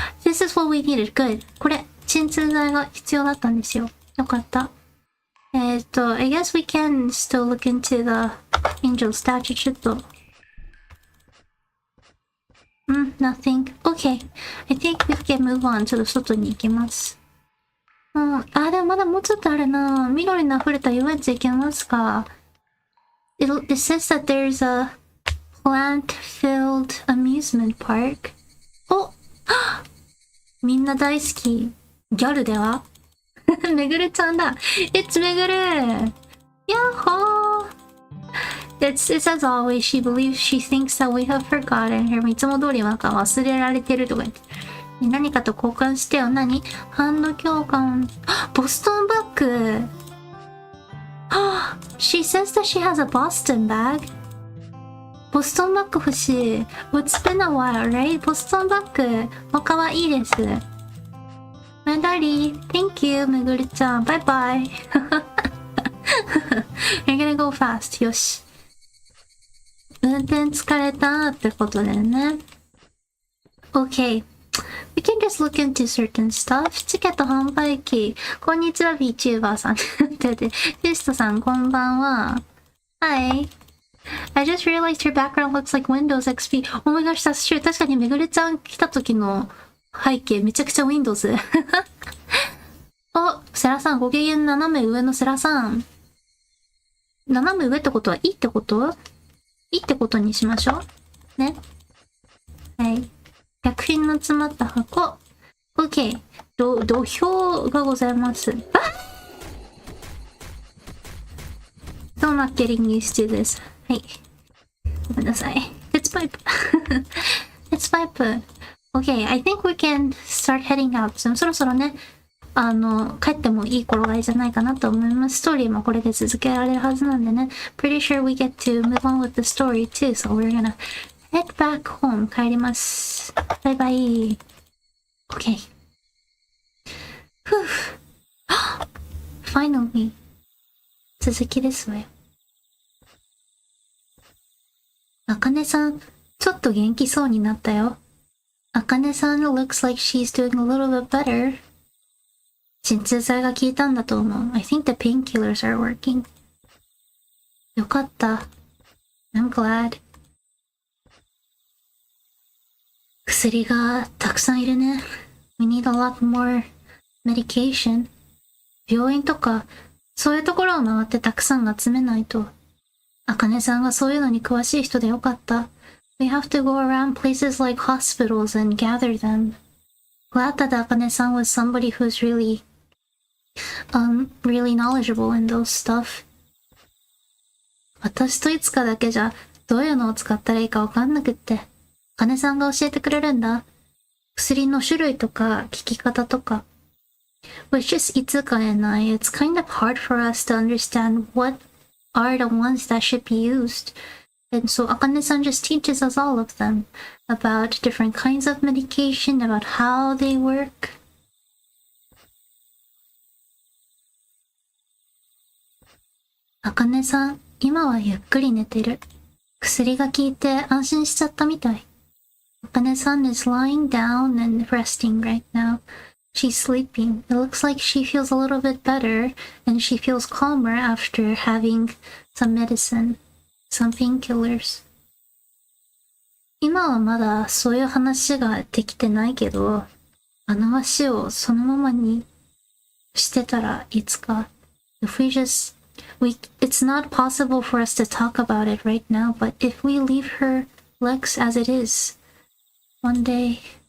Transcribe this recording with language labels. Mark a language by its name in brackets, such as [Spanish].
[English] this is what we needed. Good. [Japanese] これ、鎮痛剤が必要だったんですよ。よかった。 [English] I guess we can still look into the Angel Statue. [Japanese] ちょっと。 [English] Nothing. Okay. I think we can move on. [Japanese] ちょっと外に行きます。でもまだもうちょっとあるな。緑の溢れた遊園地行けますか？ [English] It says that there's a plant-filled amusement park. [Japanese] みんな大好き。ギャルではめぐるちゃんだ。 [English] It's めぐる。Yahoo! It's as always, she thinks that we have forgotten her. [Japanese] いつも通りなんか忘れられてるとか言って。何かと交換してよ。ハンド交換。ボストンバッグ。 [English] She says that she has a Boston bag. [Japanese] ボストンバッグ欲しい。 [English] It's been a while, right? [Japanese] ボストンバッグ。かわいいです。 [English] My daddy, thank you, めぐるちゃん。 [Japanese] バイバイ。 [English] You're gonna go fast. [Japanese] よし。運転疲れたってことだよね。 [English] Okay.We can just look into certain stuff. [Japanese] チケット販売機。こんにちは、Vtuber さん。テストさん、こんばんは。 [English] Hi. I just realized your background looks like Windows XP. Oh my gosh, that's true. [Japanese] 確かにめぐるちゃん来た時の背景めちゃくちゃ Windows。セラさん、ご機嫌斜め上のセラさん。斜め上ってことはいいってこといいってことにしましょう。ね。はい。薬品の詰まった箱。OK。土俵がございます。 [English] Don't not getting used to this. [Japanese] はい。ごめんなさい。鉄パイプ。鉄 [English] Ice pipe. Okay, I think we can start heading out. [Japanese] そろそろね、帰ってもいい頃合いじゃないかなと思います。ストーリーもこれで続けられるはずなんでね。 [English] Pretty sure we get to move on with the story too, so we're gonna head back home. [Japanese] 帰ります。バイバイ。 [English] Okay. Whew. Finally. [Japanese] 続きですわよ。あかねさん、ちょっと元気そうになったよ。 [English] あかねさん looks like she's doing a little bit better. [Japanese] 鎮痛剤が効いたんだと思う。 [English] I think the painkillers are working. [Japanese] よかった。 [English] I'm glad. [Japanese] 薬がたくさんいるね。 [English] We need a lot more medication. [Japanese] 病院とか、そういうところを回ってたくさん集めないと。あかねさんがそういうのに詳しい人でよかった。 [English] We have to go around places like hospitals and gather them. Glad that Akane-san was somebody who's really knowledgeable in those stuff. [Japanese] 私といつかだけじゃどういうのを使ったらいいかわかんなくって、あかねさんが教えてくれるんだ。薬の種類とか効き方とか。 [English] Which is Itsuka and I, it's kind of hard for us to understand what are the ones that should be used. And so Akane-san just teaches us all of them about different kinds of medication, about how they work. [Japanese] あかねさん、今はゆっくり寝てる。薬が効いて安心しちゃったみたい。 [English] あかねさん is lying down and resting right now. She's sleeping. It looks like she feels a little bit better, and she feels calmer after having some medicine, some painkillers. [Japanese] 今はまだそういう話ができてないけど、あの足をそのままにしてたらいつか。 [English] If we just, it's not possible for us to talk about it right now, but if we leave her legs as it is, one day,